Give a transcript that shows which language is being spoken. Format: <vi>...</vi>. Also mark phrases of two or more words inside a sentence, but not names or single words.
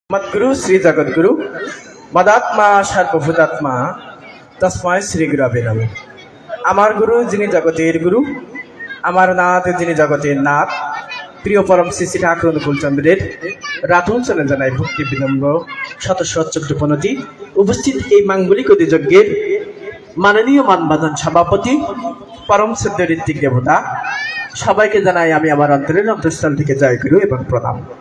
<sa>मद्गुरु श्री जगद्गुरु मदात्मा सर्वभूतात्मा तस्मै श्री गुरवे नमः।</sa> <bn>আমার গুরু যিনি জগতের গুরু, আমার নাথ যিনি জগতের নাথ, প্রিয় পরম শ্রী শ্রী ঠাকুর অনুকূলচন্দ্রের রাতুল চলে জানাই ভক্তি বিনম্র শত শত প্রণতি। উপস্থিত এই মাঙ্গলিক অধিযজ্ঞের মাননীয় মানবাদন সভাপতি পরম শ্রদ্ধ ঋত্বিক দেবতা সবাইকে জানাই আমি আমার অন্তরের অন্তঃস্থল থেকে জয় গুরু এবং প্রণাম।</bn>